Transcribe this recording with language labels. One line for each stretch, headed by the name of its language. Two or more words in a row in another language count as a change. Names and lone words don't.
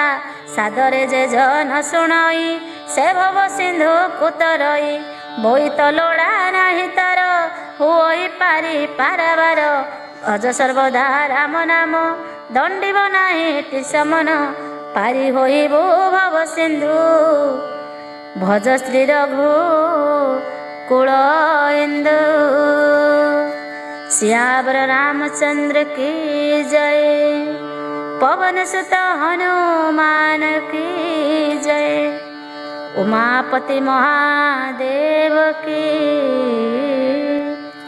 Odia: ସାଦରେ ଯେ ଜନ ଶୁଣଇ ସେ ଭବ ସିନ୍ଧୁ କୁତରଇ। ବୋଇତ ଲୋଡ଼ା ନାହିଁ ତାର ହୁଇ ପାରି ପାରାବାର। ଅଜ ସର୍ବଦା ରାମ ନାମ ଦଣ୍ଡିବ ନାହିଁ ଟିସମନ। ପାରି ହୋଇବୁ ଭବ ସିନ୍ଧୁ ଭଜ ଶ୍ରୀ ରଘୁ କୁଳ ଇନ୍ଦୁ।
Hindi: सियावर रामचंद्र की जय। पवन सुत हनुमान की जय। उमापति महादेव की जय।